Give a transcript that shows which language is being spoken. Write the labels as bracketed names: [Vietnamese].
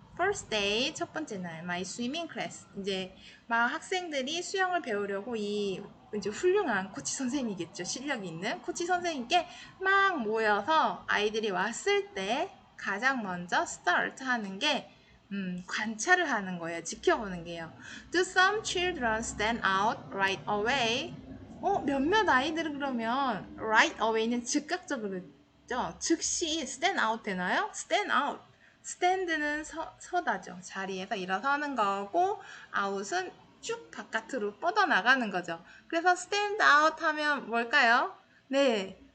[English] First day [Korean] 첫 번째 날 [English] my swimming class [Korean] 이제 막 학생들이 수영을 배우려고 이제 훌륭한 코치 선생님이겠죠. 실력 있는 코치 선생님께 막 모여서 아이들이 왔을 때 가장 먼저 start 하는 게 관찰을 하는 거예요. 지켜보는 게요. [English] Do some children stand out right away? [Korean] 몇몇 아이들은 그러면 right away는 즉각적으로 죠. 즉시 stand out 되나요? stand out. stand는 서다죠. 자리에서 일어서는 거고 out은 쭉 바깥으로 뻗어나가는 거죠. 그래서 stand out 하면 뭘까요? 네.